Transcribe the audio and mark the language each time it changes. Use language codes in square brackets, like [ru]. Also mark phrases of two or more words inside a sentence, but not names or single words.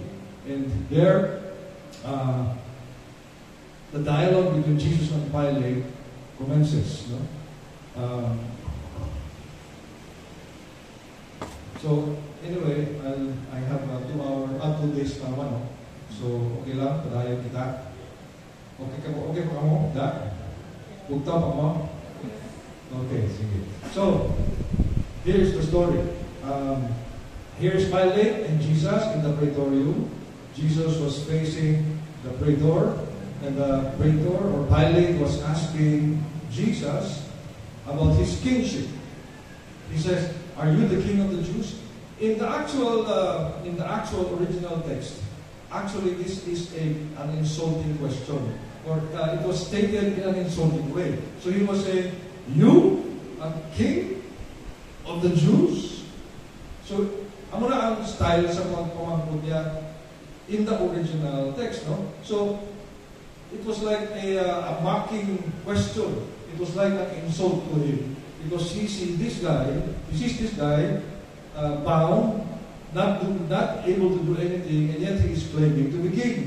[en] And there, the dialogue between Jesus and Pilate commences. No? So, anyway, I have 2 days [hil] pa naman. [en] No? [hil] So, okay lang, padayon kita. Okay pa mo? Da? Bugta pa mo? Okay, sige. [en] So, here's the story. Here's Pilate and Jesus in the praetorium. Jesus was facing the praetor, and the praetor or Pilate was asking Jesus about his kingship. He says, "Are you the king of the Jews?" In the actual original text, actually this is an insulting question, or it was stated in an insulting way. So he was saying, "You, a king of the Jews?" So, [hil] amo na ang style sa pagpamangkot niya [en] in the original text, [hil] no? [en] So, it was like a mocking question. It was like an insult to him. Because he sees this guy bound, not able to do anything, and yet he is claiming to be king.